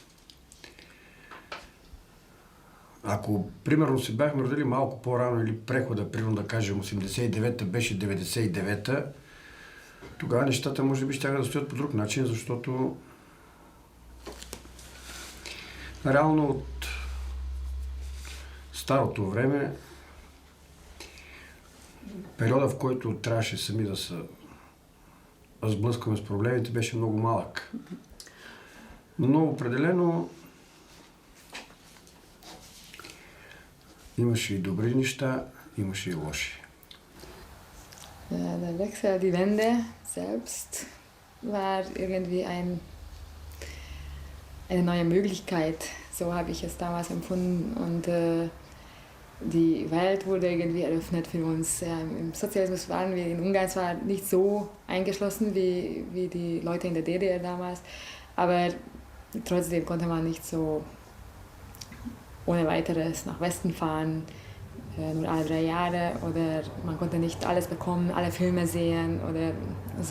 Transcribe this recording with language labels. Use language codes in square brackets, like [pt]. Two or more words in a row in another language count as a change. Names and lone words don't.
[bg] Ако, примерно, се бяхме родили малко по-рано или прехода, примерно да кажем 89-та беше 99-та, Тогава нещата може би щяха да стоят по друг начин, защото реално от старото време, периода, в който трябваше сами да се сблъскваме с проблемите, беше много малък. Но определено imаше и добри неща, имаше и лоши. [de] Der Wechsel, die Wende selbst war irgendwie eine neue Möglichkeit. So habe ich es damals empfunden. Und die Welt wurde irgendwie eröffnet für uns. Ja, im Sozialismus waren wir in Ungarn zwar nicht so eingeschlossen wie die Leute in der DDR damals, aber trotzdem konnte man nicht so ohne weiteres nach Westen fahren, nur alle 3 Jahre, oder man konnte nicht alles bekommen, alle Filme sehen oder so.